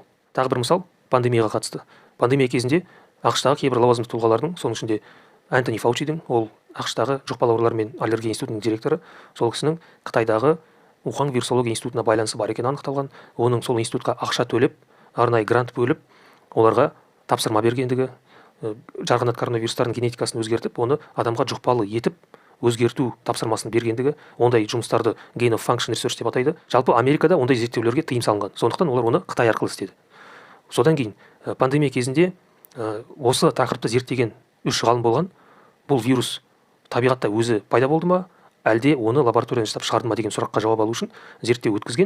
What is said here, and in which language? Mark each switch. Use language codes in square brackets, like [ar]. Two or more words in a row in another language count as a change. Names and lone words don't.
[kk] Тағы бір мысал пандемияға қатысты. Пандемия кезінде ақш-тағы кейбір лауазымды тұлғалардың, соның ішінде Антони Фаучидің, ол ақш-тағы жұқпалы аурулар мен аллергия институтының директоры, сол кісінің Қытайдағы Ухань вирусология институтына байланысы бар екені анықталған. Оның сол институтқа ақша төлеп, арнайы грант бөліп, оларға тапсырма бергендігі, жарғанат коронавирустардың генетикасын өзгертіп, оны адамға жұқпалы етіп өзгерту тапсырмасын бергендігі, ондай жұмыстарды [en] gain of function research [kk] деп атайды. Жалпы Америкада ондай зерттеулерге тыйым салынған. Сондықтан олар оны Қытай арқылы істеді. Содан кейін пандемия кезінде осы тақырыпты зерттеген 3 ғалым болған. Бұл вирус табиғатта өзі пайда болды ма, әлде оны лабораториядан жасап шығарды ма деген сұраққа жауап алу үшін зерттеу өткізген.